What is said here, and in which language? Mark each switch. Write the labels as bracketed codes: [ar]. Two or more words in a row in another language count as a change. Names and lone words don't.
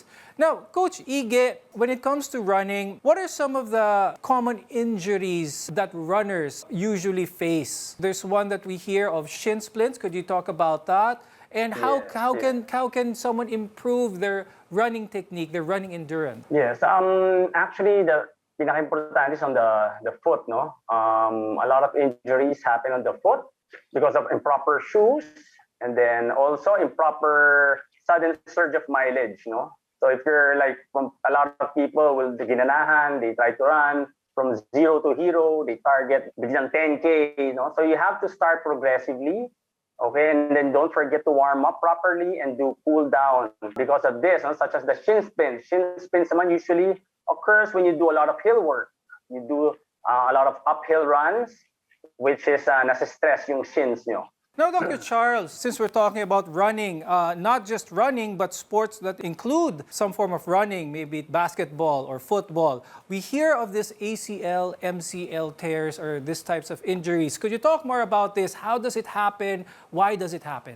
[en] Now, Coach Ige, when it comes to running, what are some of the common injuries that runners usually face? There's one that we hear of shin splints. Could you talk about that? And how can someone improve their running technique, their running endurance? Yes, actually the pinaka-importante is on the foot, no? A lot of injuries happen on the foot because of improper shoes and then also improper sudden surge of mileage, no? So if you're like from a lot of people will ginanahan, they try to run from 0 to hero, they target biglang 10K, no? So you have to start progressively. Okay, and then don't forget to warm up properly and do cool down because of this, such as the shin spin. Shin spins naman usually occurs when you do a lot of hill work. You do a lot of uphill runs, which is [tl] nasa-stress yung shins nyo. [en] Now, Dr. Charles, since we're talking about running, not just running, but sports that include some form of running, maybe basketball or football, we hear of this ACL, MCL tears or these types of injuries. Could you talk more about this? How does it happen? Why does it happen?